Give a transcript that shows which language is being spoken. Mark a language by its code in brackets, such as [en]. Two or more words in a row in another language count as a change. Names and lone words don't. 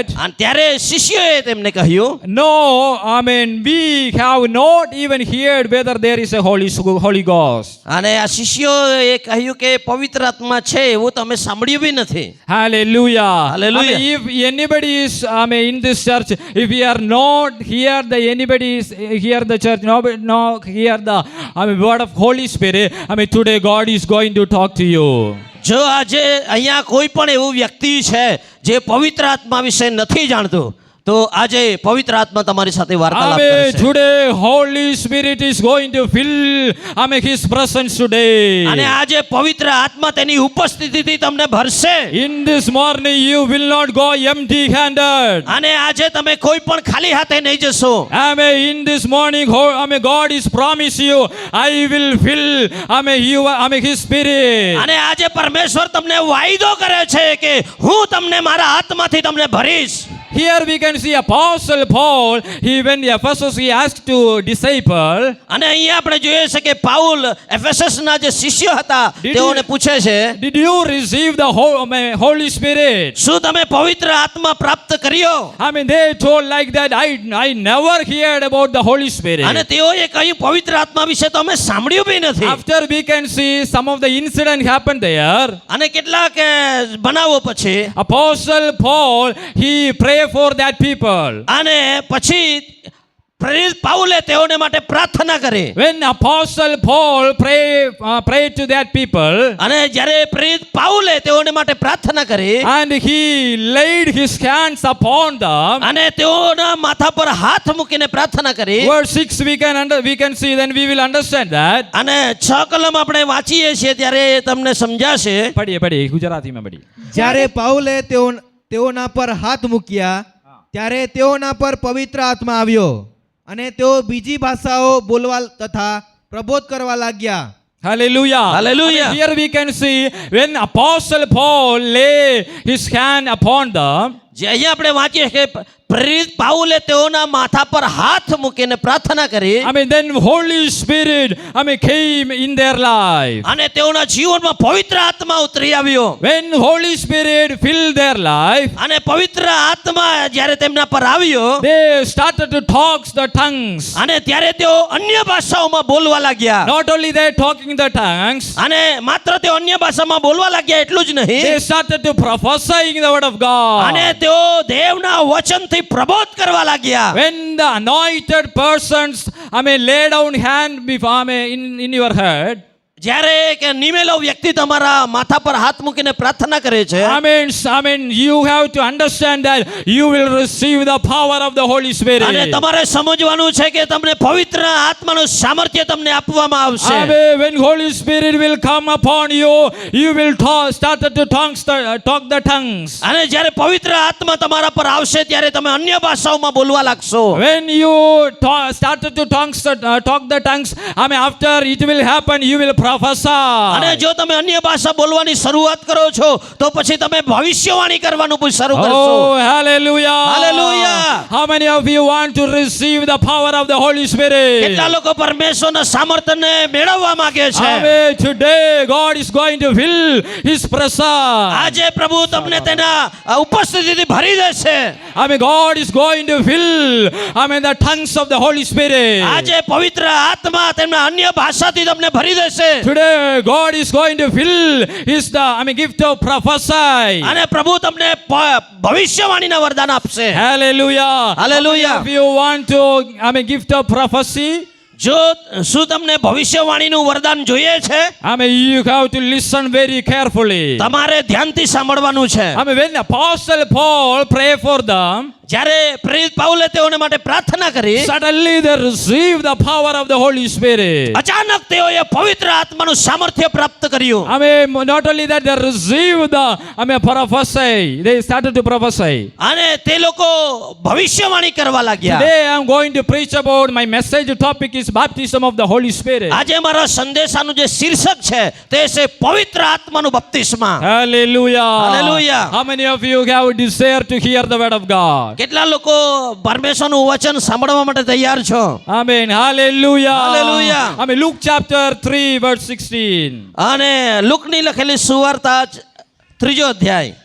[gu] અને ત્યારે શિષ્યોએ તેમને કહ્યું [en] no, we have not even heard whether there is a Holy Ghost. [gu] અને આ શિષ્યોએ કહ્યું કે પવિત્ર આત્મા છે એવું તમે સાંભળ્યું બી નથી [en] Hallelujah. Hallelujah. If anybody is in this church, if we are not here, anybody is here the church, no hear the word of Holy Spirit, today God is going to talk to you. [gu] જો આજે અહીંયા કોઈ પણ એવું વ્યક્તિ છે જે પવિત્ર આત્મા વિશે નથી જાણતું તો આજે પવિત્ર આત્મા તમારી સાથે વાર્તાલાપ કરશે [en] Today Holy Spirit is going to fill His presence today. [gu] અને આજે પવિત્ર આત્મા તેની ઉપસ્થિતિથી તમને ભરશે [en] In this morning you will not go empty handed. [gu] અને આજે તમે કોઈ પણ ખાલી હાથે નહીં જશો [en] In this morning God is promised you, I will fill His Spirit. [gu] અને આજે પરમેશ્વર તમને વાયદો કરે છે કે હું તમને મારા આત્માથી તમને ભરીશ [en] Here we can see Apostle Paul, he when Ephesus he asked to disciple, [gu] અને અહીંયા આપણે જોઈએ છે કે પાઉલ એફેસસના જે શિષ્યો હતા [en] Did [gu] તેઓને [en] you- [gu] પૂછે છે [en] did you receive the Holy Spirit? [gu] શું તમે પવિત્ર આત્મા પ્રાપ્ત કર્યો? [en] I mean, they told like that, I never heard about the Holy Spirit. [gu] અને તેઓએ કહ્યું પવિત્ર આત્મા વિશે તો અમે સાંભળ્યું બી નથી. [en] After we can see some of the incident happened there, [gu] અને કેટલાક બનાવો પછી [en] Apostle Paul, he prayed for that people. [gu] અને પછી પ્રેરિત પાઉલે તેઓને માટે પ્રાર્થના કરી. [en] When Apostle Paul prayed to that people, [gu] અને જ્યારે પ્રેરિત પાઉલે તેઓને માટે પ્રાર્થના કરી [en] and he laid his hands upon them, [gu] અને તેઓના માથા પર હાથ મૂકીને પ્રાર્થના કરી. [en] verse 6 we can see, then we will understand that. [gu] અને 6 કલમ આપણે વાંચીએ છીએ ત્યારે તમને સમજાશે. પઢીએ ગુજરાતીમાં પઢીએ. જ્યારે પાઉલે તેઓના પર હાથ મૂક્યા ત્યારે તેઓના પર પવિત્ર આત્મા આવ્યો અને તેઓ બીજી ભાષાઓ બોલવા તથા પ્રબોધ કરવા लाग्યા. [en] Hallelujah. Hallelujah. And here we can see when Apostle Paul lay his hand upon them, [gu] જે અહીંયા આપણે વાંચીએ કે પ્રેરિત પાઉલે તેઓના માથા પર હાથ મૂકીને પ્રાર્થના કરી. [en] I mean, then Holy Spirit, came in their life. [gu] અને તેઓના જીવનમાં પવિત્ર આત્મા ઉતરી આવ્યો. [en] When Holy Spirit filled their life, [gu] અને પવિત્ર આત્મા જ્યારે તેમના પર આવ્યો [en] they started to talk the tongues. [gu] અને ત્યારે તેઓ અન્ય ભાષાઓમાં બોલવા लाग्યા. [en] Not only they talking the tongues, [gu] અને માત્ર તેઓ અન્ય ભાષામાં બોલવા लाग्યા એટલું જ નહીં, [en] they started to prophesying the word of God. [gu] અને તેઓ દેવના વચનથી પ્રબોધ કરવા लाग्યા. [en] When the anointed persons, lay down hand before in your head, [gu] જ્યારે કે નિમેલો વ્યક્તિ તમારા માથા પર હાથ મૂકીને પ્રાર્થના કરે છે, [en] you have to understand that you will receive the power of the Holy Spirit. [gu] અને તમારે સમજવાનું છે કે તમને પવિત્ર આત્માનું સામર્થ્ય તમને આપવામાં આવશે. [en] When Holy Spirit will come upon you, you will start to talk the tongues. [gu] અને જ્યારે પવિત્ર આત્મા તમારા પર આવશે ત્યારે તમે અન્ય ભાષાઓમાં બોલવા લાગશો. [en] When you started to talk the tongues, after it will happen, you will prophesy. [gu] અને જો તમે અન્ય ભાષા બોલવાની શરૂઆત કરો છો તો પછી તમે ભવિષ્યવાણી કરવાનું પણ શરૂ કરશો. [en] Oh, hallelujah. Hallelujah. How many of you want to receive the power of the Holy Spirit? [gu] કેટલા લોકો પરમેશ્વરના સામર્થ્યને મેળવવા માંગે છે? [en] Today God is going to fill His presence. [gu] આજે પ્રભુ તમને તેના ઉપસ્થિતિથી ભરી દેશે. [en] God is going to fill the tongues of the Holy Spirit. [gu] આજે પવિત્ર આત્મા તેમના અન્ય ભાષાથી તમને ભરી દેશે. [en] Today God is going to fill His gift of prophesy. [gu] અને પ્રભુ તમને ભવિષ્યવાણીના વરદાન આપશે. [en] Hallelujah. Hallelujah. If you want to gift of prophecy, [gu] જો શું તમને ભવિષ્યવાણીનું વરદાન જોઈએ છે? [en] you have to listen very carefully. [gu] તમારે ધ્યાનથી સાંભળવાનું છે. [en] When Apostle Paul prayed for them, [gu] જ્યારે પ્રેરિત પાઉલે તેઓને માટે પ્રાર્થના કરી, [en] suddenly they received the power of the Holy Spirit. [gu] અચાનક તેઓએ પવિત્ર આત્માનું સામર્થ્ય પ્રાપ્ત કર્યું. [en] Not only that, they received the prophesy. They started to prophesy. [gu] અને તે લોકો ભવિષ્યવાણી કરવા લાગ્યા. [en] Today I am going to preach about, my message topic is baptism of the Holy Spirit. [gu] આજે મારા સંદેશાનું જે શીર્ષક છે તે છે પવિત્ર આત્માનું બપ્તિસ્મા. [en] Hallelujah. Hallelujah. How many of you have desire to hear the word of God? [gu] કેટલા લોકો પરમેશ્વરનું વચન સાંભળવા માટે તૈયાર છો? [en] Amen. Hallelujah. Hallelujah. Luke chapter 3 verse 16. [gu] અને લુકની લખેલી સુવાર્તા 3 અધ્યાય